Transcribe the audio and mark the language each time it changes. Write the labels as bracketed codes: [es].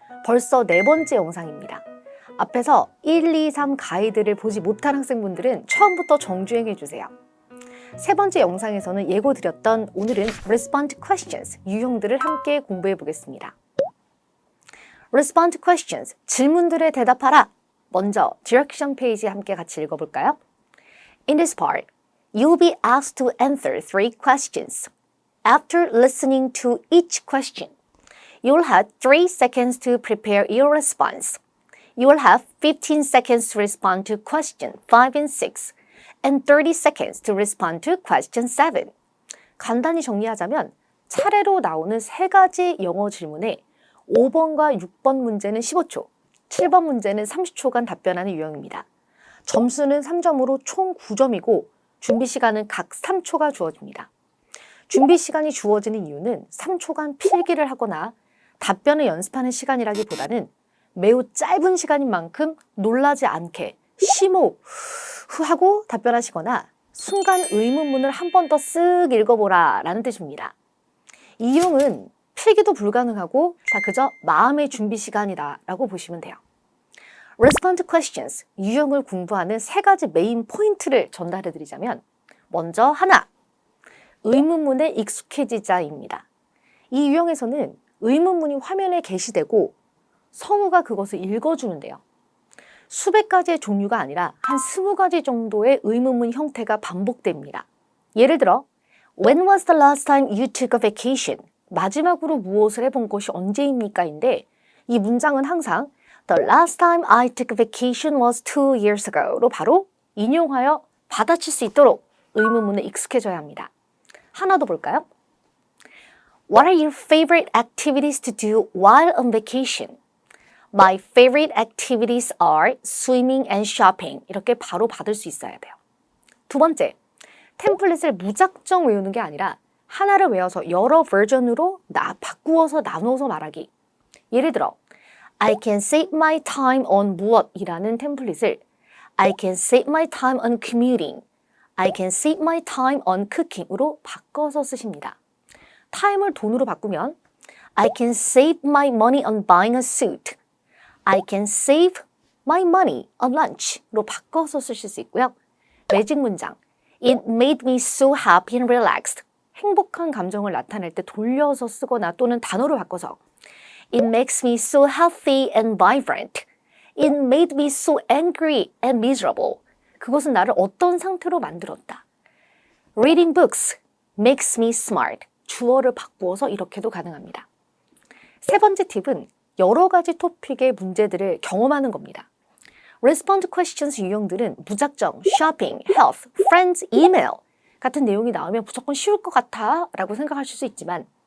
[ko] 벌써 4번째 영상입니다. 앞에서 1, 2, 3 가이드를 보지 못한 학생분들은 처음부터 정주행해주세요. 세 번째 영상에서는 예고드렸던 오늘은 Respond Questions 유형들을 함께 공부해 보겠습니다. Respond Questions, 질문들에 대답하라. 먼저 디렉션 페이지 함께 같이 읽어볼까요? [en] In this part, you'll be asked to answer 3 questions. After listening to each question, you'll have 3 seconds to prepare your response. You will have 15 seconds to respond to question 5 and 6, and 30 seconds to respond to question 7. [ko] 간단히 정리하자면 차례로 나오는 3가지 영어 질문에 5번과 6번 문제는 15초, 7번 문제는 30초간 답변하는 유형입니다. 점수는 3점으로 총 9점이고 준비 시간은 각 3초가 주어집니다. 준비 시간이 주어지는 이유는 3초간 필기를 하거나 답변을 연습하는 시간이라기보다는 매우 짧은 시간인 만큼 놀라지 않게 심호흡하고 답변하시거나 순간 의문문을 한 번 더 쓱 읽어보라 라는 뜻입니다. 이 유형은 필기도 불가능하고 다 그저 마음의 준비 시간이다 라고 보시면 돼요. Respond questions, 유형을 공부하는 3가지 메인 포인트를 전달해 드리자면 먼저 하나, 의문문에 익숙해지자입니다. 이 유형에서는 의문문이 화면에 게시되고 성우가 그것을 읽어주는데요. 수백 가지의 종류가 아니라 한 20가지 정도의 의문문 형태가 반복됩니다. 예를 들어 [en] When was the last time you took a vacation? [ko] 마지막으로 무엇을 해본 것이 언제입니까? 인데 이 문장은 항상 [en] The last time I took a vacation was 2 years ago [ko] 로 바로 인용하여 받아칠 수 있도록 의문문에 익숙해져야 합니다. 하나 더 볼까요? [en] What are your favorite activities to do while on vacation? My favorite activities are swimming and shopping. [ko] 이렇게 바로 받을 수 있어야 돼요. 두 번째, 템플릿을 무작정 외우는 게 아니라 하나를 외워서 여러 버전으로 바꾸어서 나누어서 말하기. 예를 들어 [en] I can save my time on [ko] 무엇이라는 템플릿을 [en] I can save my time on commuting, I can save my time on cooking으로 [ko] 바꿔서 쓰십니다. [en] time을 [ko] 돈으로 바꾸면 [en] I can save my money on buying a suit, I can save my money on lunch로 [ko] 바꿔서 쓰실 수 있고요. 매직 문장 [en] It made me so happy and relaxed. [ko] 행복한 감정을 나타낼 때 돌려서 쓰거나 또는 단어를 바꿔서 [en] It makes me so healthy and vibrant. It made me so angry and miserable. [ko] 그것은 나를 어떤 상태로 만들었다. [en] Reading books makes me smart. [ko] 주어를 바꾸어서 이렇게도 가능합니다. 세 번째 팁은 여러 가지 토픽의 문제들을 경험하는 겁니다. Respond questions 유형들은 무작정 shopping, health, friends, email 같은 내용이 나오면 무조건 쉬울 것 같아 라고 생각하실 수 있지만